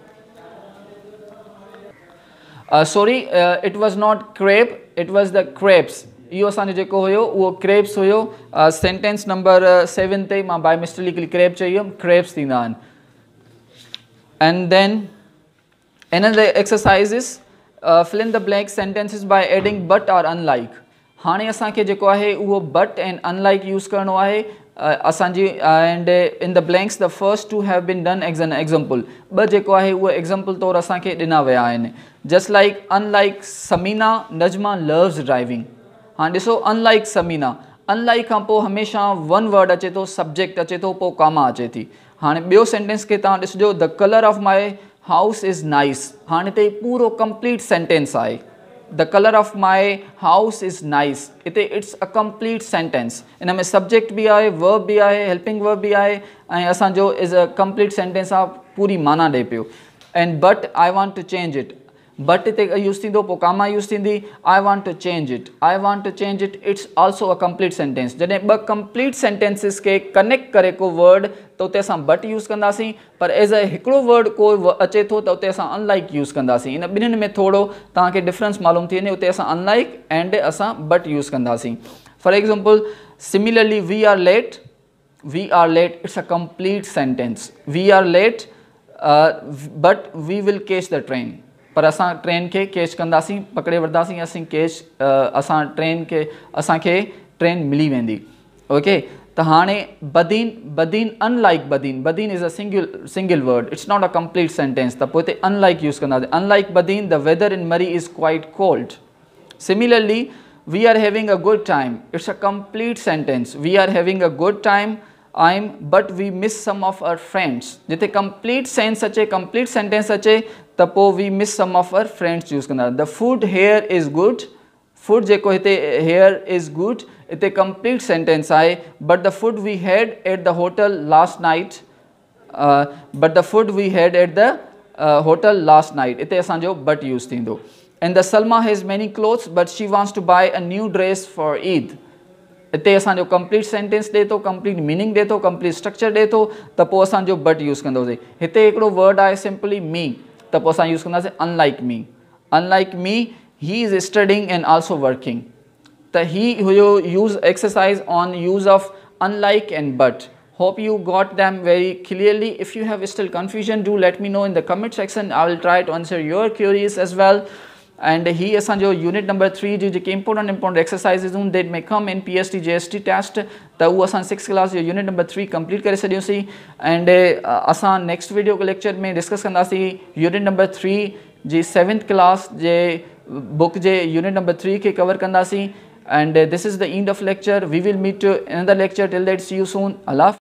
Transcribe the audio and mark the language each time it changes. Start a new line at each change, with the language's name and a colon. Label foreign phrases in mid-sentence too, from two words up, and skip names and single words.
English: Sorry, it was not crepe, it was the crepes.
Sindhi: इहो असांजो जेको हुयो उहो क्रेप्स हुयो।
English: sentence number
Sindhi: 7 ते मां
English: by mistakely
Sindhi: क्रेप चई हुयमि, क्रेप्स थींदा आहिनि।
English: and then another exercises, fill in the blank sentences by adding but or unlike।
Sindhi: हाणे असांखे जेको आहे उहो
English: but and unlike
Sindhi: यूज़ करिणो आहे असांजी।
English: And in the blanks the first two have been done as an example.
Sindhi: ॿ जेको आहे उहो एग्जाम्पल तौरु असांखे ॾिना विया आहिनि।
English: Just like unlike Samina, Najma loves driving.
Sindhi: हाणे ॾिसो, अनलाइक समीना, अनलाइक खां पोइ हमेशह
English: one word
Sindhi: अचे थो, सब्जेक्ट अचे थो, पोइ कामा अचे थी। हाणे ॿियो सेंटेंस खे तव्हां ॾिसिजो,
English: The colour of my house is nice.
Sindhi: हाणे हिते पूरो
English: complete sentence
Sindhi: आहे,
English: The colour of my house is nice.
Sindhi: हिते
English: it's a complete sentence,
Sindhi: इन में सब्जेक्ट बि आहे, वर्ब बि आहे,
English: helping verb
Sindhi: बि आहे, ऐं असांजो
English: is a complete sentence
Sindhi: आहे, पूरी माना ॾिए पियो।
English: and but I want to change it, but
Sindhi: हिते यूज़ थींदो, पोइ कामा यूज़ थींदी,
English: I want to change it, I want to change it, it's also a complete sentence.
Sindhi: जॾहिं ॿ
English: complete sentences
Sindhi: खे कनेक्ट करे को वर्ड त उते असां बट यूज़ कंदासीं, पर
English: as a
Sindhi: हिकिड़ो वर्ड को अचे थो त उते असां अनलाइक यूज़ कंदासीं। इन ॿिन्हिनि में थोरो तव्हांखे डिफरेंस मालूम थी वञे, उते असां अनलाइक एंड असां बट यूज़ कंदासीं।
English: For example, Similarly we are late, it's a complete sentence. We are late but we will catch the train,
Sindhi: पर असां ट्रेन खे कैच कंदासीं, पकड़े वठंदासीं, असांखे ट्रेन मिली वेंदी।
English: ओके,
Sindhi: त हाणे
English: Badin unlike Badin is a single word, it's not a complete sentence,
Sindhi: त पोइ हिते अनलाइक यूज़ कंदासीं।
English: Unlike Badin the weather in Murree is quite cold. Similarly, we are having a good time, it's a complete sentence. We are having a good time but we miss some of our friends.
Sindhi: जिते
English: complete sense
Sindhi: अचे,
English: complete sentence
Sindhi: अचे त पोइ
English: we miss some of our friends
Sindhi: यूज़ कंदा।
English: The food here is good, food
Sindhi: जेको हिते
English: here is good,
Sindhi: हिते
English: complete sentence
Sindhi: आहे।
English: But the food we had at the hotel last night,
Sindhi: हिते असांजो बट यूज़ थींदो।
English: And the Salma has many clothes but she wants to buy a new dress for Eid.
Sindhi: हिते असांजो
English: complete sentence
Sindhi: ॾिए थो,
English: complete meaning
Sindhi: ॾिए थो,
English: complete structure
Sindhi: ॾिए थो, त पोइ असांजो बट यूज़ कंदासीं। हिते हिकिड़ो वर्ड आहे
English: simply me,
Sindhi: त पोइ असां यूज़ कंदासीं
English: unlike me. Unlike me, he is studying and also working.
Sindhi: त ही हुयो
English: use exercise on use of unlike and but. Hope you got them very clearly. If you have still confusion, do let me know in the comment section. I will try to answer your queries as well.
Sindhi: And ही असांजो यूनिट नंबर 3 जी जेके
English: important exercises
Sindhi: हूंदी
English: that may come in PST JST test,
Sindhi: त उहो असां 6th क्लास जो यूनिट नंबर 3 कंप्लीट करे छॾियोसीं। एंड असां
English: next video lecture
Sindhi: में डिस्कस कंदासीं यूनिट नंबर 3 जी 7th क्लास जे बुक जे यूनिट नंबर 3 खे कवर कंदासीं।
English: And this is the end of lecture. We will meet to another lecture. Till that, see you soon. Allah.